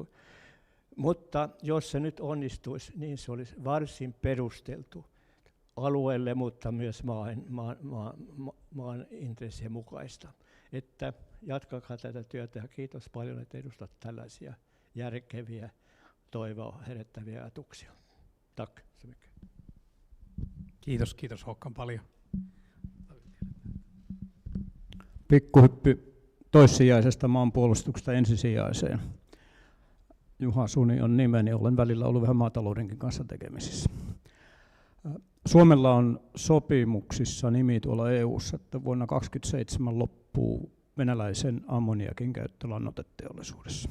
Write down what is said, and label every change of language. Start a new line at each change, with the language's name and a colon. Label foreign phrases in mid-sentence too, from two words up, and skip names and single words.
Finnish: Mutta jos se nyt onnistuisi, niin se olisi varsin perusteltu alueelle, mutta myös maan intressien mukaista. Että jatkakaa tätä työtä ja kiitos paljon, että edustat tällaisia järkeviä, toivoa herättäviä ajatuksia.
Swedish: Tack så mycket.
Finnish: Kiitos Håkan paljon. Pikkuhyppy toissijaisesta maanpuolustuksesta ensisijaiseen. Juha Suni on nimeni, olen välillä ollut vähän maataloudenkin kanssa tekemisissä. Suomella on sopimuksissa nimi tuolla EU:ssa, että vuonna 2027 loppuu venäläisen ammoniakin käyttö lannoiteteollisuudessa.